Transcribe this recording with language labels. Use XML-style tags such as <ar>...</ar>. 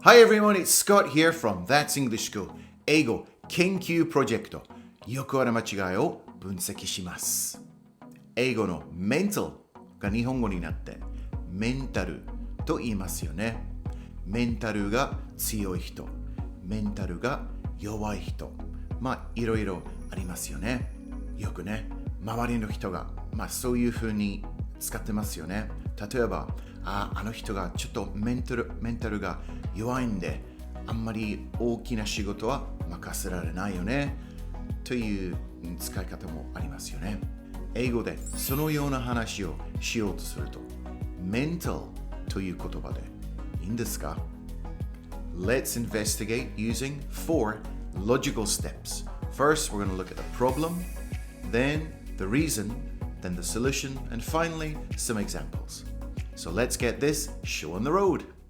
<en>Hi everyone, it's Scott here from That's English School</en> <ja>英語研究プロジェクト。よくある間違いを分析します。英語のメンタルが日本語になってメンタルと言いますよね。メンタルが強い人、メンタルが弱い人、いろいろありますよね。よくね、周りの人がそういう風に使ってますよね。例えば、あの人がちょっとメンタルが弱いんで、あんまり大きな仕事は任せられないよねという使い方もありますよね。英語でそのような話をしようとすると、メンタルという言葉でいいんですか？</ja> <en>Let's investigate using 4 logical steps. First, we're going to look at the problem, then the reason, then the solution, and finally, some examples. So let's get this show on the road.</en>